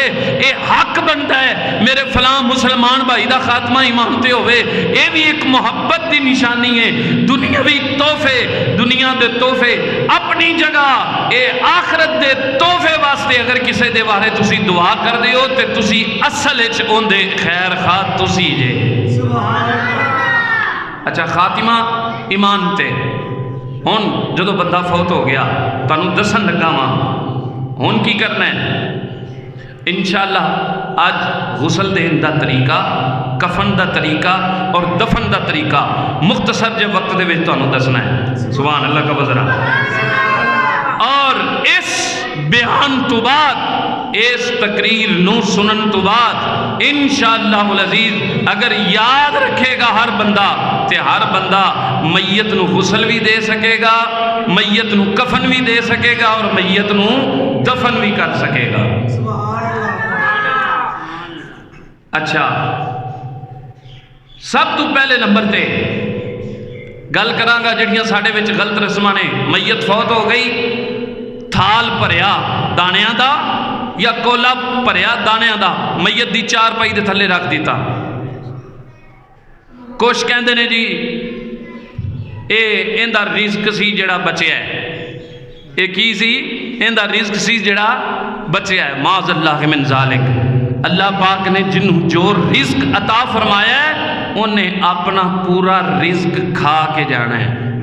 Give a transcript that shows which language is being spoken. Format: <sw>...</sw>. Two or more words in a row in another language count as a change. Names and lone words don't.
<pa>اے حق بنتا ہے میرے فلاں مسلمان بھائی دا خاتمہ ایمان تے ہوئے۔ اے بھی ایک محبت دی نشانی ہے۔ دنیاوی تحفے، دنیا دے تحفے اپنی جگہ، اے آخرت دے تحفے واسطے اگر کسے دے بارے تسی دعا کر دیو تے تسی اصل اچ اون دے خیر خواہ تسی جے۔ اچھا، خاتمہ ایمان تے۔ ہن جدو بندہ فوت ہو گیا تانوں دسن لگا وا ہن کی کرنا ہے۔ انشاءاللہ آج غسل دین دا طریقہ، کفن دا طریقہ اور دفن دا طریقہ مختصر جے وقت دے وچ تانوں دسنا ہے۔</pa> <ar>سبحان اللہ</ar> <pa>کا وزرا۔ اور اس بیان تو بعد، اس تقریر نو سنن تو بعد</pa> <ar>انشاءاللہ العزیز</ar> <pa>اگر یاد رکھے گا ہر بندہ تے ہر بندہ میت نو غسل بھی دے سکے گا، میت نو کفن بھی دے سکے گا اور میت نو دفن بھی کر سکے گا۔ اچھا، سب تو پہلے نمبر تے گل کراں گا جڑیاں ساڈے وچ غلط رسماں نے۔ میت فوت ہو گئی، تھال بھریا دانیاں دا یا کولا بھریا دانیاں دا، میت دی چار پائی دے تھلے رکھ دیتا۔ کچھ کہندے نے جی اے ایندا رزق سی جڑا بچیا ہے، اے کی سی؟ ایندا رزق سی جڑا بچیا ہے۔</pa> <ar>معاذ اللہ من ذالک،</ar> <pa>اللہ پاک نے جنہوں جو رزق عطا فرمایا ہے انہیں اپنا پورا رزق کھا کے جانا ہے۔</pa>